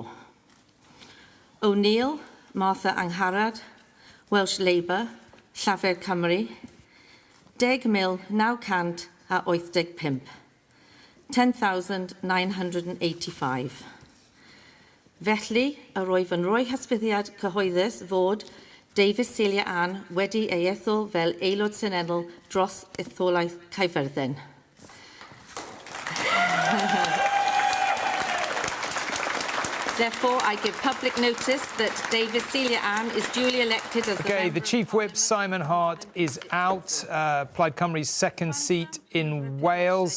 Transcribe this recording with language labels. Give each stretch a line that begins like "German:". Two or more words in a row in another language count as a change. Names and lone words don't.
Welsh: O'Neill Martha Angharad, Welsh Labour, Llafur Cymru, 10,985, 10,985. Felly, yr oedd yn rhoi hysbyddiad cyhoeddus fod Davies Celia Ann wedi ei ethol fel aelod seneddol dros etholaeth Caerfyrddin.
English: Therefore, I give public notice that Davies Celia Ann is duly elected as the Chief Whip, Simon Hart, is out. Plaid Cymru's second seat in Wales.